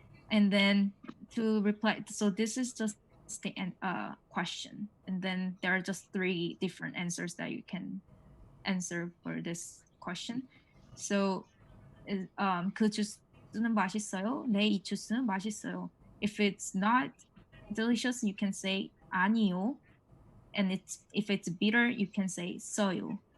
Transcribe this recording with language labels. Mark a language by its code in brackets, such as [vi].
[en] And then to reply, so this is just the question, and then there are just 3 different answers that you can answer for this question. [ko] So 그 주스는 맛있어요. 네, 이 주스는 맛있어요. [en] If it's not delicious, you can say [ko] 아니요. [en] And if it's bitter, you can say [ko] 써요.